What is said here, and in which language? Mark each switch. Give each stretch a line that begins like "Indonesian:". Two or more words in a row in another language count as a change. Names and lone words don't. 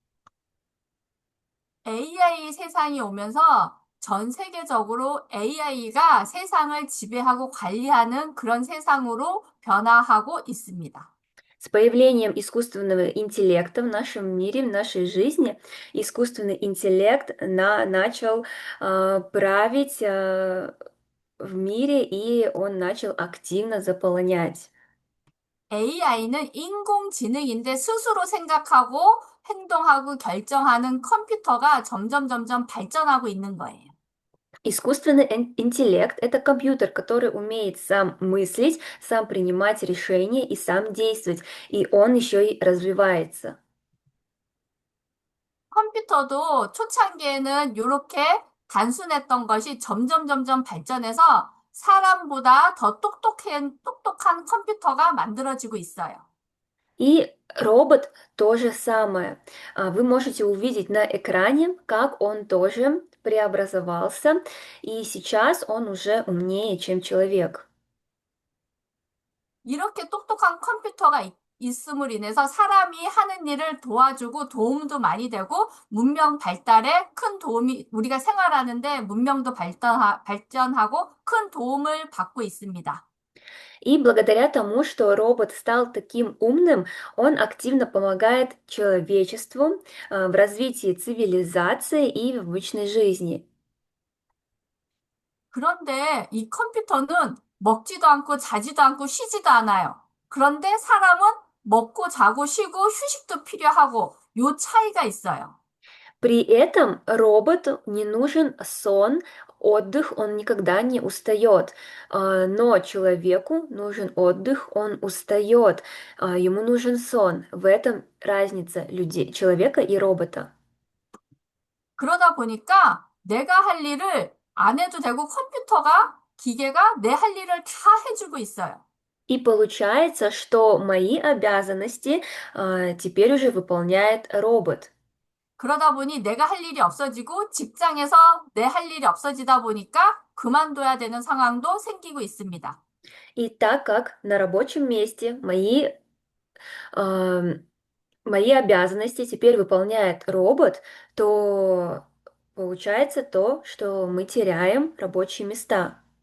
Korean: AI 세상이 오면서 전 세계적으로 AI가 세상을 지배하고 관리하는 그런 세상으로 변화하고 있습니다.
Russian: С появлением искусственного интеллекта в нашем мире, в нашей жизни, искусственный интеллект начал править в мире, и он начал активно заполонять.
Korean: AI는 인공지능인데 스스로 생각하고 행동하고 결정하는 컴퓨터가 점점 발전하고 있는 거예요.
Russian: Искусственный интеллект– это компьютер, который умеет сам мыслить, сам принимать решения и сам действовать, и он еще и развивается.
Korean: 컴퓨터도 초창기에는 이렇게 단순했던 것이 점점 발전해서 사람보다 더 똑똑한 컴퓨터가 만들어지고 있어요.
Russian: И робот то же самое. Вы можете увидеть на экране, как он тоже преобразовался, и сейчас он уже умнее, чем человек.
Korean: 이렇게 똑똑한 컴퓨터가 있음을 인해서 사람이 하는 일을 도와주고 도움도 많이 되고 문명 발달에 큰 도움이 우리가 생활하는데 문명도 발전하고 큰 도움을 받고 있습니다.
Russian: И благодаря тому, что робот стал таким умным, он активно помогает человечеству в развитии цивилизации и в обычной жизни.
Korean: 그런데 이 컴퓨터는 먹지도 않고 자지도 않고 쉬지도 않아요. 그런데 사람은 먹고 자고 쉬고 휴식도 필요하고 요 차이가 있어요.
Russian: При этом роботу не нужен сон, отдых, он никогда не устает. Но человеку нужен отдых, он устает. Ему нужен сон. В этом разница людей, человека и робота.
Korean: 그러다 보니까 내가 할 일을 안 해도 되고 컴퓨터가 기계가 내 할 일을 다 해주고 있어요.
Russian: И получается, что мои обязанности теперь уже выполняет робот.
Korean: 그러다 보니 내가 할 일이 없어지고 직장에서 내 할 일이 없어지다 보니까 그만둬야 되는 상황도 생기고 있습니다.
Russian: И так как на рабочем месте мои обязанности теперь выполняет робот, то получается то, что мы теряем рабочие места.